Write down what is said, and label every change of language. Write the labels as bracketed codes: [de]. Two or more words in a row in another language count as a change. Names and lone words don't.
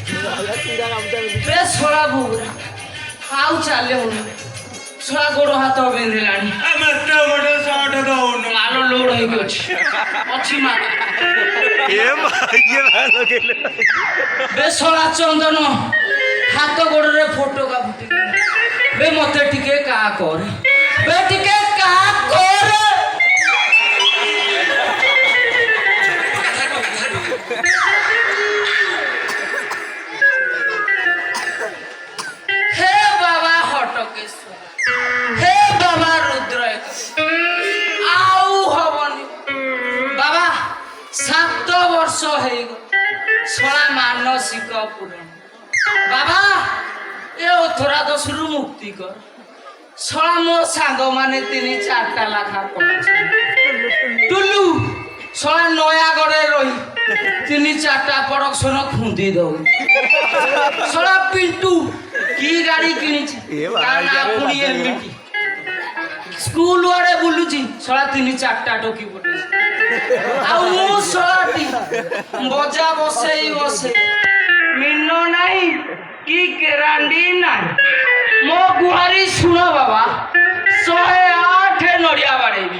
[or] ବେଶ ଶଳା ବୁଗୁରା ଆଉ ଚାଲେ ହଉନି ଶଳା ଗୋଡ଼ ହାତ ବିନ୍ଧିଲାଣି ମାଲ ଲୋଡ ହେଇକି ଅଛି ଅଛି ମାଲ ବେ ଶଳା ଚନ୍ଦନ ହାତ ଗୋଡ଼ରେ ଫୋଟକା ଫୁଟି ବେ ମତେ ଟିକେ କା କରେ ବେ ଟିକେ କା କରେ ହେ ବାବା ହାଟକେଶ୍ୱର ହେ ବାବା ରୁଦ୍ର ଆଉ ହବନି ବାବା 7 ବର୍ଷ ହେଇଗ ଶଳା ମାନସିକ ପୂରଣ ବାବା ଏ ଅଥରା ଦୋଷରୁ ମୁକ୍ତି କର ଶଳା ମୋ ସାଙ୍ଗମାନେ 3-4ଟା ଲାଖା ପଡ଼ୁଛି ଟୁଲୁ ଶଳା ନୟାଗଡ଼ରେ ରହି 3-4ଟା ପ୍ରଡକ୍ସନ ଖୁନ୍ଦି ଦଉ ଶଳା ପିଣ୍ଟୁ କି ଗାଡ଼ି କିଣିଛି ତା ନାଁ ପୁଣି ଏମିତି ସ୍କୁଲ ଆଡ଼େ ବୁଲୁଛି ଶଳା 3-4ଟା ଟୋକି ପଟେଇଛି ଆଉ ମୁଁ ଶଳାଟି ବଜା ବସେଇ ମିନ ନାହିଁ କି କେରାଣ୍ଡି ନାହିଁ ମୋ ଗୁହାରି ଶୁଣ ବାବା 108 ନଡ଼ିଆ ବାଡ଼େଇବି